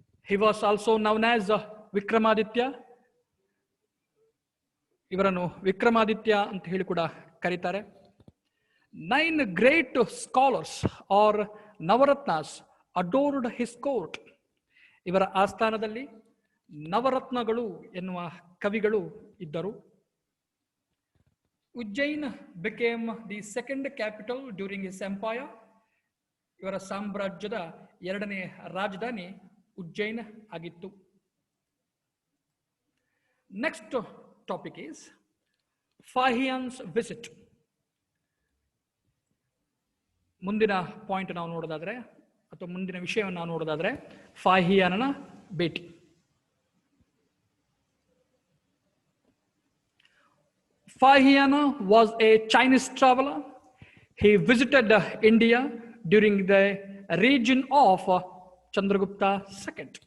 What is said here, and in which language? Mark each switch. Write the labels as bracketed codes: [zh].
[en] He was also known as Vikramaditya. [kn] ಇವರನ್ನು ವಿಕ್ರಮಾದಿತ್ಯ ಅಂತ ಹೇಳಿ ಕೂಡ ಕರೀತಾರೆ. [en] 9 great scholars or Navaratnas adored his court. [kn] ಇವರ ಆಸ್ಥಾನದಲ್ಲಿ ನವರತ್ನಗಳು ಎನ್ನುವ ಕವಿಗಳು ಇದ್ದರು. [en] Ujjain became the second capital during his empire. [kn] ಇವರ ಸಾಮ್ರಾಜ್ಯದ ಎರಡನೇ ರಾಜಧಾನಿ ಉಜ್ಜೈನ್ ಆಗಿತ್ತು. [en] Next topic is Fahien's visit. [kn] ಮುಂದಿನ ಪಾಯಿಂಟ್ ನಾವು ನೋಡೋದಾದ್ರೆ ಅಥವಾ ಮುಂದಿನ ವಿಷಯವನ್ನು ನಾವು ನೋಡೋದಾದ್ರೆ ಫಾಹಿಯಾನನ ಭೇಟಿ. [en] Fahiana was a Chinese traveler. He visited India during the reign of Chandragupta II.